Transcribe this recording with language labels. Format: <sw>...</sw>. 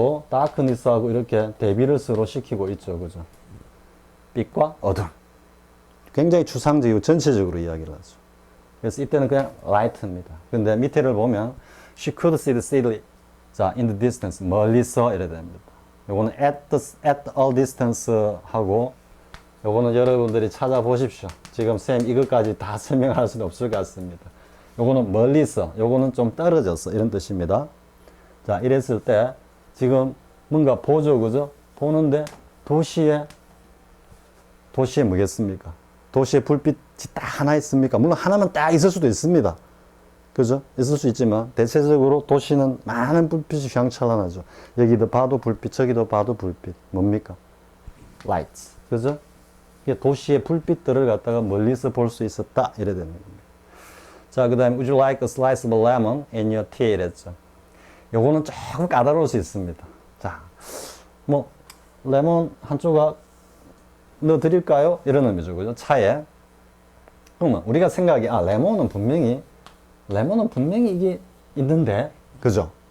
<ko>darkness하고 이렇게 대비를 서로 시키고 있죠. 그죠? 빛과 어둠. 굉장히 추상적이고 전체적으로 이야기를 하죠. 그래서 이때는 그냥 light입니다. 근데 밑에를 보면</ko> <en>she could see the city.</en> <ko>자,</ko> <en>in the distance.</en> <ko>멀리서 이래 됩니다. 요거는</ko> <en>at a distance</en> <ko>하고 요거는 여러분들이 찾아보십시오. 지금 쌤 이것까지 다 설명할 수는 없을 것 같습니다. 요거는 멀리서, 요거는 좀 떨어져서 이런 뜻입니다. 자, 이랬을 때 지금 뭔가 보죠, 그죠? 보는데 도시에 뭐겠습니까? 도시에 불빛이 딱 하나 있습니까? 물론 하나만 딱 있을 수도 있습니다. 그죠? 있을 수 있지만 대체적으로 도시는 많은 불빛이 휘황찬란하죠. 여기도 봐도 불빛, 저기도 봐도 불빛. 뭡니까? lights. 그죠? 이게 도시의 불빛들을 갖다가 멀리서 볼 수 있었다. 이래 되는 겁니다. 자, 그 다음에</ko> <en>would you like a slice of lemon in your tea?</en> <ko>이랬죠. 요거는 조금 까다로울 수 있습니다. 자, 뭐 레몬 한 조각 넣어 드릴까요? 이런 의미죠. 그죠? 차에. 그러면 우리가 생각이 레몬은 분명히 이게 있는데, 그죠?</ko>